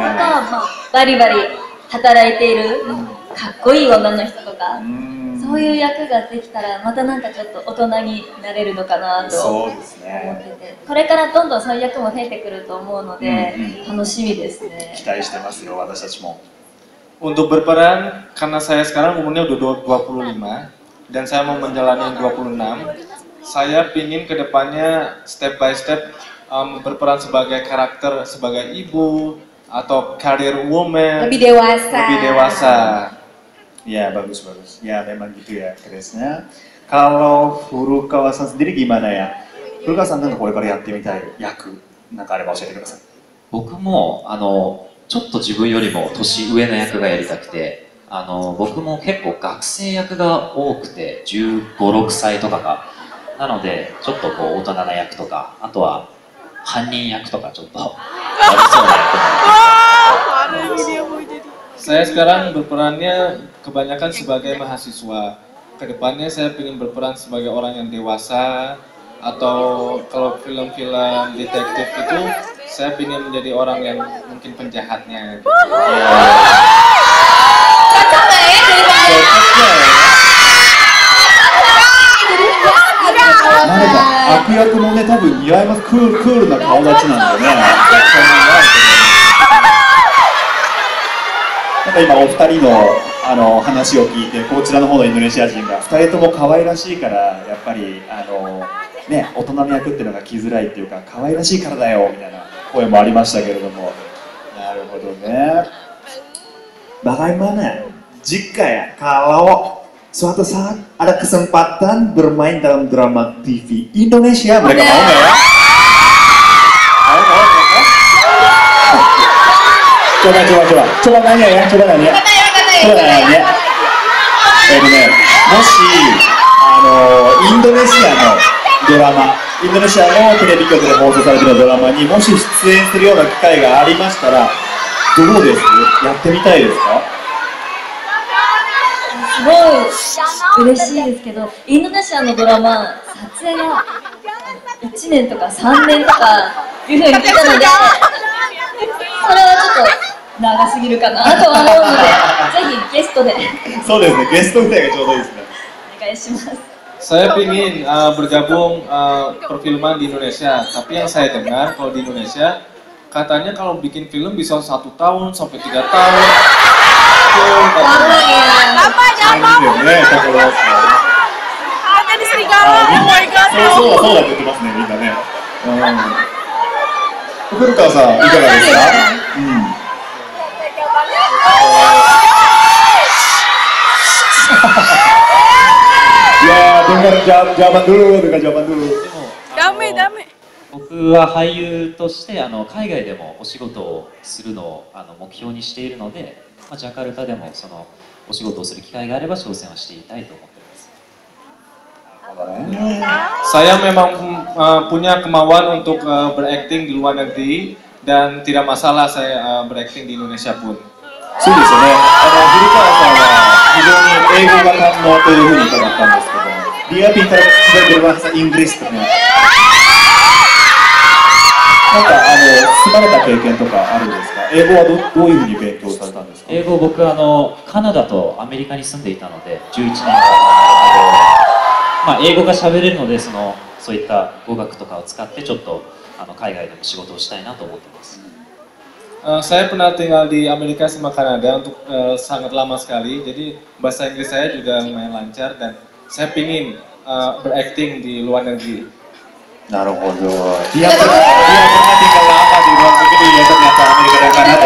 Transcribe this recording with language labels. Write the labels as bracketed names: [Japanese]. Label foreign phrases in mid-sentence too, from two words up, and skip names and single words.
[Japanese] あとは、まあ、バリバリ働いているかっこいい女の人とか、そういう役ができたらまたなんかちょっと大人になれるのかなと思ってて、これからどんどんそういう役も増えてくると思うので、楽しみですね。期待してますよ、私たちも。 [Indonesian] Untuk berperan, karena saya sekarang umurnya udah 25 dan saya mau menjalani 26, saya pingin kedepannya [English] step by step [Indonesian] berperan sebagai karakter sebagai ibu atau [English] career woman, [Indonesian] Lebih dewasa. Ya, bagus. Ya, memang gitu ya, Krisnya. Kalau Furukawa-san sendiri gimana ya? [Japanese] Furukawa-san なんかこれからやってみたい役なんかあれば教えてください。僕もちょっと自分よりも年上の役がやりたくて、僕も結構学生役が多くて15、6歳とかが、なのでちょっとこう大人な役とか、あとは犯人役とかちょっと悪そうな役なんで。 [Indonesian] Saya sekarang berperannya kebanyakan sebagai mahasiswa. Kedepannya saya ingin berperan sebagai orang yang dewasa, atau kalau film-film detektif itu saya ingin menjadi orang yang mungkin penjahatnya. Gitu. Cocok nggak ya jadi penjahat? [Japanese] なんか悪役もね、多分似合います。クールな顔立ちなんでね。なんか今お二人の話を聞いて、こちらの方のインドネシア人が2人とも可愛らしいから、やっぱりね、大人の役っていうのが来づらいっていうか、可愛らしいからだよみたいな声もありましたけれども。なるほどね。 [Indonesian] Bagaimana jika ya kalau suatu saat ada kesempatan bermain dalam drama TV Indonesia, mereka mau nggak ya? Coba nanya ya, coba nanya. [Japanese] Moshi Indonesia のドラマ、インドネシアのテレビ局で放送されているドラマにもし出演するような機会がありましたら、どうです？やってみたいですか？すごい嬉しいですけど、インドネシアのドラマ、撮影が1年とか3年とかいうふうに聞いたので、それはちょっと長すぎるかなとは思うので、ぜひゲストで。そうですね、ゲストぐらいがちょうどいいですね。お願いします。 [Indonesian] Saya ingin bergabung perfilman di Indonesia, tapi yang saya dengar kalau di Indonesia katanya kalau bikin film bisa 1 tahun sampai 3 tahun. Lama ya. Lama jangan. Ada di serigala. [English] Oh my god. [Japanese] そうだって言ってますね、みんなね。古川さん、いかがですか？ [Indonesian] Ya, dengar jawaban dulu. [Japanese] ダメダメ。僕は俳優として海外でもお仕事をするのを目標にしているので、ジャカルタでもそのお仕事をする機会があれば挑戦はしていたいと思っています。 [Indonesian] Saya memang punya kemauan untuk berakting di luar negeri dan tidak masalah saya berakting di Indonesia pun. [Japanese] そうですよね。古川さんは非常に英語が堪能というふうに伺ったんですけども、 [Indonesian] dia pintar berbahasa Inggris [Japanese] とね。なんか住まれた経験とかあるんですか？英語はどういうふうに勉強されたんですか？英語僕カナダとアメリカに住んでいたので11年間英語が喋れるのでそういった語学とかを使ってちょっと海外でも仕事をしたいなと思っています。 [Indonesian] Saya pernah tinggal di Amerika sama Kanada untuk sangat lama sekali, jadi bahasa Inggris saya juga lumayan lancar dan saya ingin berakting di luar negeri. なるほど。Dia pernah tinggal lama di luar negeri ya ternyata Amerika dan Kanada.